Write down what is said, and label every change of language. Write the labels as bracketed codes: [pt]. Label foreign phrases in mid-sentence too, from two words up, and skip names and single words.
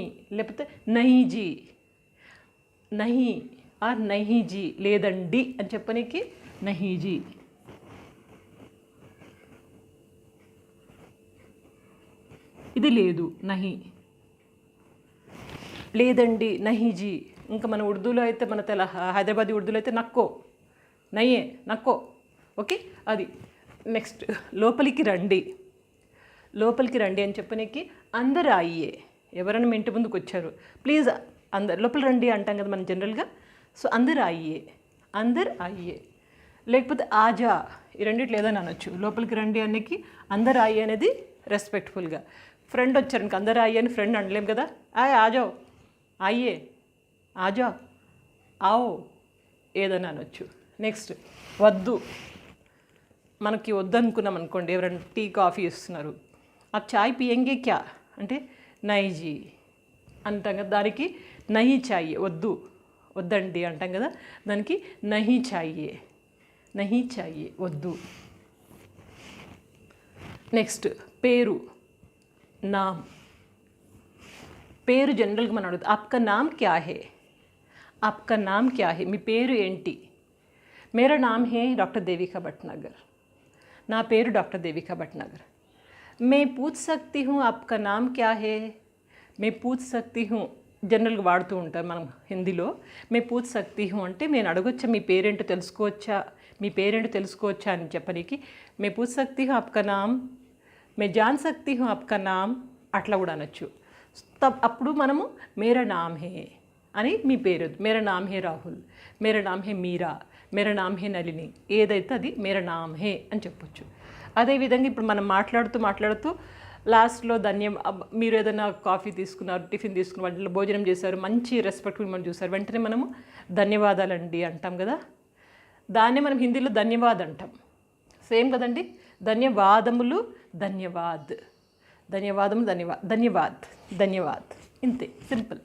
[te] లేకపోతే నహీజీ, [hi] नहीं और नहीं जी, [te] లేదండి అని చెప్పనికి నహీజీ. ఇది లేదు, నహీ. లేదండి, నహీజీ. ఇంకా మన ఉర్దూలో అయితే, మన హైదరాబాదీ ఉర్దూలో అయితే నక్కో, నయ్యే, నక్కో. ఓకే, అది. నెక్స్ట్ లోపలికి రండి, లోపలికి రండి అని చెప్పనీకి [hi] अंदर आइए. [te] ఎవరైనా మీ ఇంటి ముందుకు వచ్చారు, ప్లీజ్ అందరు లోపల రండి అంటాం కదా మనం జనరల్గా. సో [hi] अंदर आइए, अंदर आइए. [te] లేకపోతే ఆజా, ఈ రెండిట్లో ఏదైనా అనొచ్చు. లోపలికి రండి అన్నికి [hi] अंदर आइए [te] అనేది రెస్పెక్ట్ఫుల్గా. ఫ్రెండ్ వచ్చారు ఇంక [hi] अंदर आइए [te] అని ఫ్రెండ్ అనలేం కదా. [hi] आजाओ, आइए, आजा, आओ [te] ఏదైనా అనొచ్చు. నెక్స్ట్ వద్దు, మనకి వద్దనుకున్నాం అనుకోండి, ఎవరైనా [en] tea coffee [te] ఇస్తున్నారు, ఆ [hi] चाय पियेंगे क्या [te] అంటే నైజీ అంటాం కదా, దానికి [hi] नहीं चाहिए [te] వద్దు, వద్దండి అంటాం కదా, దానికి [hi] नहीं चाहिए, नहीं चाहिए [te] వద్దు. నెక్స్ట్ పేరు, నామ్. పేరు జనరల్గా మనం అడుగుతాం [hi] आपका नाम क्या है, आपका नाम क्या है, [te] మీ పేరు ఏంటి. [hi] मेरा नाम है डॉक्टर देविका भटनागर, [te] నా పేరు డాక్టర్ దేవికా భట్నాగర్. [hi] मैं पूछ सकती हूँ आपका नाम क्या है, मैं पूछ सकती हूँ [te] జనరల్గా వాడుతూ ఉంటారు మనం హిందీలో. [hi] मैं पूछ सकती हूँ [te] అంటే నేను అడగొచ్చా మీ పేరేంటో తెలుసుకోవచ్చా, మీ పేరేంటో తెలుసుకోవచ్చా అని చెప్పనీకి [hi] मैं पूछ सकती हूँ आपका नाम, मैं जान सकती हूँ आपका नाम [te] అట్లా కూడా అనొచ్చు. అప్పుడు మనము [hi] मेरा नाम है [te] అని మీ పేరు, [hi] मेरा नाम है राहुल, मेरा नाम है मीरा, मेरा नाम है नलिनी, [te] ఏదైతే అది [hi] मेरा नाम है [te] అని చెప్పొచ్చు. అదేవిధంగా ఇప్పుడు మనం మాట్లాడుతూ లాస్ట్లో మీరు ఏదైనా కాఫీ తీసుకున్నారు, టిఫిన్ తీసుకున్న వాటిలో భోజనం చేశారు, మంచి రెస్పెక్ట్ఫుల్ మనం చూసారు, వెంటనే మనము ధన్యవాదాలండి అంటాం కదా, దాన్నే మనం హిందీలో ధన్యవాద్ అంటాం. సేమ్ కదండి, ధన్యవాదములు, ధన్యవాద్, ధన్యవాదములు, ధన్యవాద్, ధన్యవాద్, ఇంతే సింపుల్.